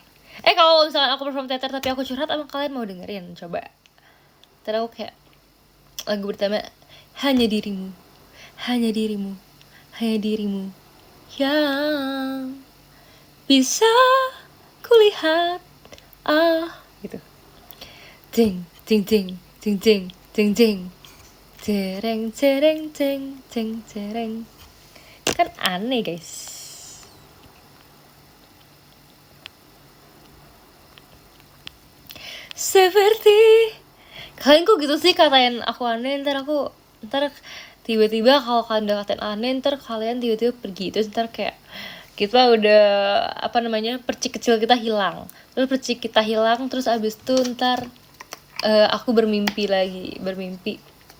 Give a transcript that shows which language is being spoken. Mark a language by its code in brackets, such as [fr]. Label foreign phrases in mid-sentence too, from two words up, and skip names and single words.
[id] Kalau misalkan aku perform teater tapi aku curhat, emang kalian mau dengerin? Coba. Ntar aku kayak lagu pertama, hanya dirimu, hanya dirimu, hanya dirimu yang bisa kulihat, gitu. Ting ting ting ting ting ting ting, cereng cereng ceng ceng cereng. Kan aneh guys. Seperti kalian kok gitu sih katain aku aneh, ntar tiba-tiba kalau kalian udah katain aneh, ntar kalian tiba-tiba pergi, terus ntar kayak kita udah percik kecil kita hilang, terus abis itu ntar aku bermimpi